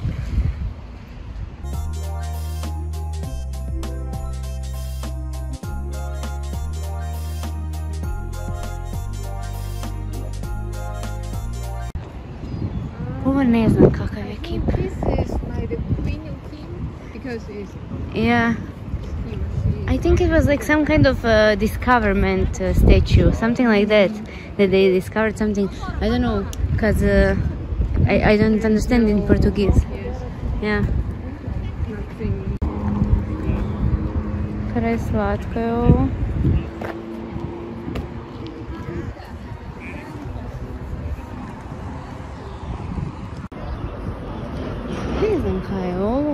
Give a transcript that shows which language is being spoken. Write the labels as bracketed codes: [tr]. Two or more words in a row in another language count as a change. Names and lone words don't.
[hr] Ovo ne znam kakav je kip. [en] Yeah. I think it was like some kind of discoverment statue, something like that they discovered something. I don't know, because I don't understand in Portuguese. Yeah. [hr] Preslatko je ovo. Ne znam kaj je ovo.